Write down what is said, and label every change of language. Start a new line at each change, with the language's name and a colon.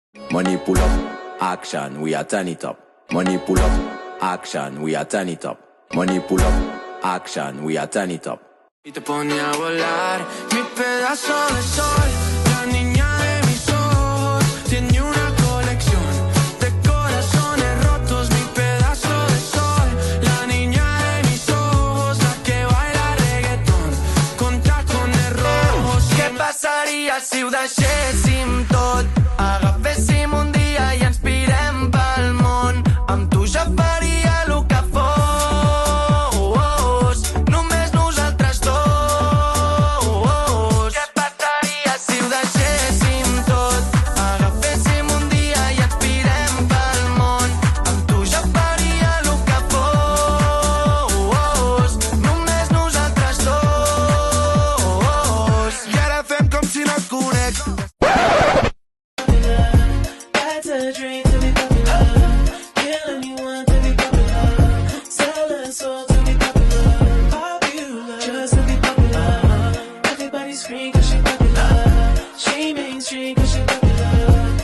English: Money pull up, action, we are turn it up. Money pull up, action, we are turn it up. Money pull up, action, we are turn it up.
Spanish: Y te pone a volar, mi pedazo de sol, la niña de mis ojos, tiene una colección de corazones rotos, mi pedazo de sol, la niña de mis ojos, la que baila reggaetón, con tacones rojos.
Catalan: Què passaria si ho deixéssim tot? Agaféssim un dia i ens pirem pel món, amb tu ja faria el que fos, només nosaltres dos. Què passaria si ho deixéssim tot? Agaféssim un dia i ens pirem pel món, amb tu ja faria el que fos, només nosaltres dos. I ara fem com si no et conec.
English: That's a dream to be popular. Kill anyone to be popular. Sell a soul to be popular. Popular, just to be popular. Everybody scream cause she popular. She mainstream cause she popular.